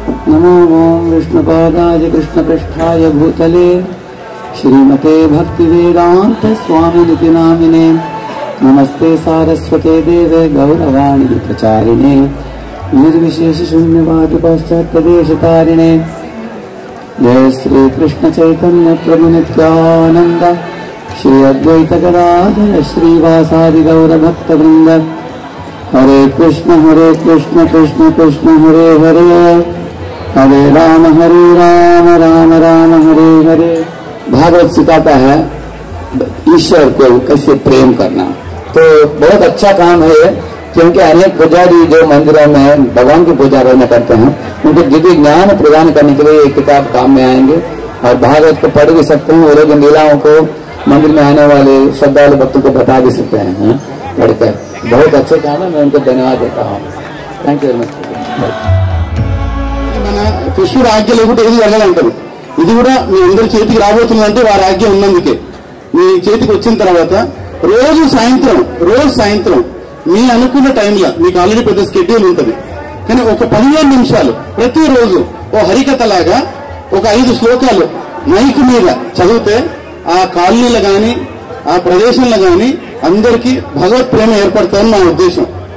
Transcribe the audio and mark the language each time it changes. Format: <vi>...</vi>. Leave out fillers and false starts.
<sa>నమో ఓం విష్ణుపాదాయ కృష్ణపృష్ఠాయ భూతలే శ్రీమతే భక్తివేదాంత స్వామినితి నామినే. నమస్తే సారస్వతే దేవే గౌరవాణి ప్రచారిణే నిర్విశేష శూన్యవాది పాశ్చాత్యదేశతారిణే. जय श्री कृष्ण चैतन्य प्रभु नित्यानंद श्री अद्वैत गदाधर श्रीवासादि गौर भक्त वृंद. हरे कृष्ण कृष्ण कृष्ण हरे हरे, हरे राम राम राम हरे हरे.</sa> <hi>भागवत सिखाता है ईश्वर को कैसे प्रेम करना. तो बहुत अच्छा काम है, क्योंकि अनेक पुजारी जो मंदिरों में भगवान की पूजा करते हैं उनको दिव्य ज्ञान प्रदान करने के लिए ये किताब काम में आएंगे. और भागवत को पढ़ भी सकते हैं, वो लोग लीलाओं को मंदिर में आने वाले श्रद्धालु भक्तों को बता भी सकते हैं पढ़कर. बहुत अच्छे काम है, मैं उनको धन्यवाद देता हूँ.</hi> <en>Thank you very much.</en> <te>మన కృష్ణుడు ఆజ్ఞ లేకుంటే ఏది వెళ్ళాలంటారు. ఇది కూడా మీ అందరి చేతికి రాబోతుందంటే వారి ఆజ్ఞ ఉన్నందుకే. మీ చేతికి వచ్చిన తర్వాత రోజు సాయంత్రం మీ అనుకున్న టైంలో, మీకు ఆల్రెడీ పెద్ద స్కెడ్యూల్ ఉంటుంది, కానీ ఒక 15 నిమిషాలు ప్రతిరోజు ఓ హరికథ లాగా ఒక 5 శ్లోకాలు మైక్ మీద చదివితే ఆ కాలనీలో కానీ ఆ ప్రదేశంలో కానీ అందరికీ భగవత్ ప్రేమ ఏర్పడతాయని నా ఉద్దేశం.</te>